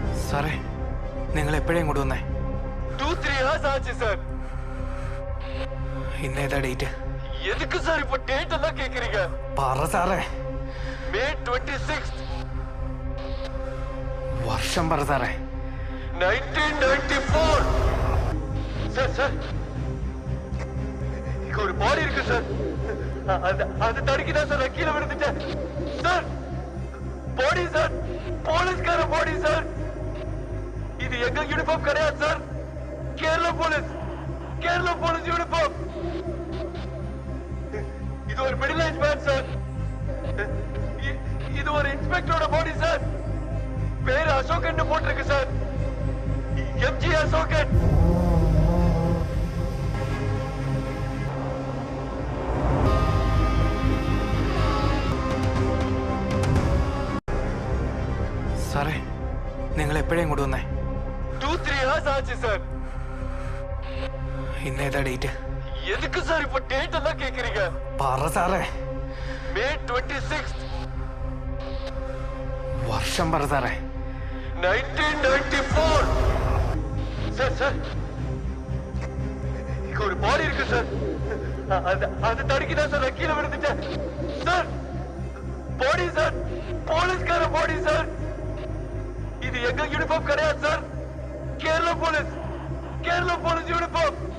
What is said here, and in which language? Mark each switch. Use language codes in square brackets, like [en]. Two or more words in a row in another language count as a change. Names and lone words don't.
[ml] സാറേ നിങ്ങൾ എപ്പോഴേ ഇങ്ങോട്ട് വന്നേ? [ta] 2-3 hours ஆச்சு சார். [ml] ഇന്നേതാ ഡേറ്റ്? [ta] எதுக்கு சார் இப்போ டேட் எல்லாம் கேக்குறீங்க? [ml] പറ സാറേ. [en] May 26th. [ml] വർഷം പറ സാറേ. 1994. [ta] சார் சார் இங்க ஒரு பாடி இருக்கு சார். அது தடுக்கிதான் சார் நான் கீழே விழுந்துட்டேன் சார். பாடி சார், போலீஸ்கார பாடி சார். இது எங்க யூனிஃபார்ம் கிடையாது சார். கேரளா [en] police uniform. [ta] இது ஒரு [en] middle age man [ta] சார். இது ஒரு இன்ஸ்பெக்டரோட பாடி சார். பேரு அசோகன் போட்டிருக்கு சார். எம்ஜி அசோகன். [ml] സാറേ നിങ്ങൾ എപ്പോഴേ ഇങ്ങോട്ട് വന്നേ? [ta] 2-3 hours ஆச்சு சார். [ml] ഇന്നേതാ ഡേറ്റ്? [ta] எதுக்கு சார் இப்போ டேட் எல்லாம் கேக்குறீங்க? [ml] പറ സാറേ. [en] May 26th. [ml] വർഷം പറ സാറേ. 1994. [ta] சார் சார் இங்க ஒரு பாடி இருக்கு சார். அது தடுக்கிதான் சார் நான் கீழே விழுந்துட்டேன் சார். பாடி சார், போலீஸ்கார பாடி சார். இது எங்க யூனிஃபார்ம் கிடையாது சார். கேரளா [en] police uniform.